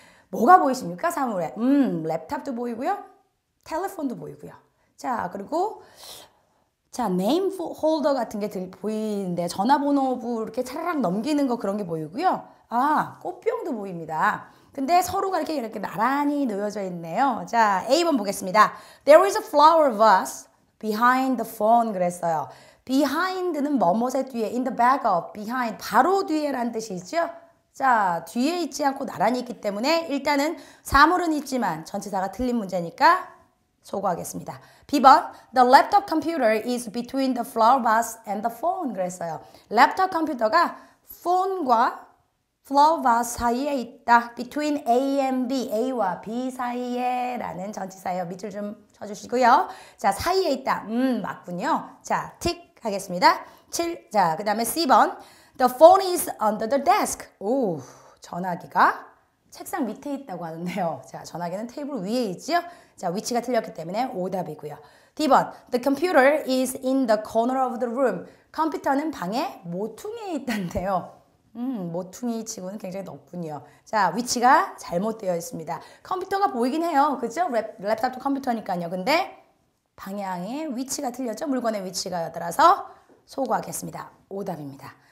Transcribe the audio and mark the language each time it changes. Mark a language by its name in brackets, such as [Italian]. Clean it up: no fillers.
[Korean] 뭐가 보이십니까? 사물에. 랩탑도 보이고요. 텔레폰도 보이고요. 자, 그리고 자, 네임 홀더 같은 게 보이는데 전화번호부 이렇게 차라락 넘기는 거 그런 게 보이고요. 아, 꽃병도 보입니다. 근데 서로가 이렇게 나란히 놓여져 있네요. 자, A번 보겠습니다. [English] There is a flower vase behind the phone [Korean] 그랬어요. behind는 뭐뭇의 뒤에, [English] in the back of, [Korean] behind, 바로 뒤에라는 뜻이죠. 자, 뒤에 있지 않고 나란히 있기 때문에 일단은 사물은 있지만 전치사가 틀린 문제니까 소거하겠습니다. [English] B번, the laptop computer is between the flower vase and the phone [Korean] 그랬어요. 랩탑 컴퓨터가 폰과 flower vase 사이에 있다. [English] between A and B, [Korean] A와 B 사이에 라는 전치사예요. 밑줄 좀 쳐주시고요. 자, 사이에 있다. 맞군요. 자, 틱 하겠습니다. 7. 자, 그 다음에 C번. [English] The phone is under the desk. [Korean] 오, 전화기가 책상 밑에 있다고 하는데요. 자, 전화기는 테이블 위에 있지요. 자, 위치가 틀렸기 때문에 오답이고요. D번. [English] The computer is in the corner of the room. [Korean] 컴퓨터는 방의 모퉁이에 있다는데요. 모퉁이 치고는 굉장히 높군요. 자, 위치가 잘못되어 있습니다. 컴퓨터가 보이긴 해요. 그죠? 랩탑도 컴퓨터니까요. 근데 방향의 위치가 틀렸죠? 물건의 위치가 따라서 소거하겠습니다. 오답입니다.